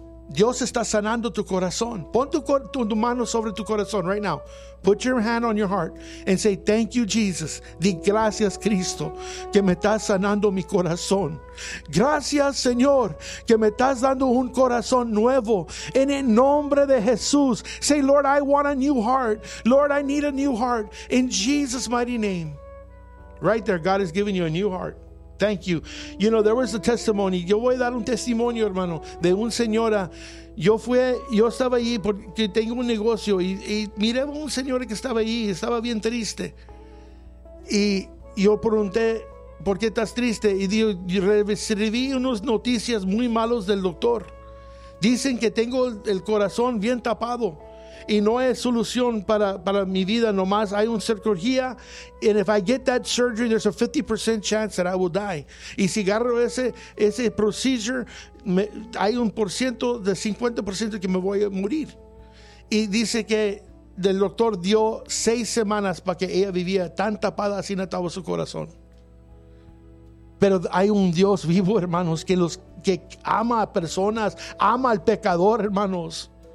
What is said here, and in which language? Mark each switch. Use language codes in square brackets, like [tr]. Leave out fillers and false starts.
[es] Dios está sanando tu corazón. Pon tu mano sobre tu corazón [en] right now. Put your hand on your heart and say, thank you, Jesus. [es] Di gracias, Cristo, que me estás sanando mi corazón. Gracias, Señor, que me estás dando un corazón nuevo. En el nombre de Jesús. [en] Say, Lord, I want a new heart. Lord, I need a new heart. In Jesus' mighty name. Right there, God is giving you a new heart. Thank you. You know, there was a testimony. [es] Yo voy a dar un testimonio, hermano, de un señora. Yo estaba allí porque tengo un negocio y miré a un señor que estaba allí. Estaba bien triste. Y yo pregunté, ¿por qué estás triste? Y yo recibí unas noticias muy malas del doctor. Dicen que tengo el corazón bien tapado. Y no es solución para mi vida nomás. Hay una cirugía. [en] And if I get that surgery, there's a 50% chance that I will die. [es] Y si agarro ese procedure, hay un porciento de 50% que me voy a morir. Y dice que el doctor dio 6 semanas para que ella vivía tan tapada, así no estaba su corazón. Pero hay un Dios vivo, hermanos, que ama a personas, ama al pecador, hermanos.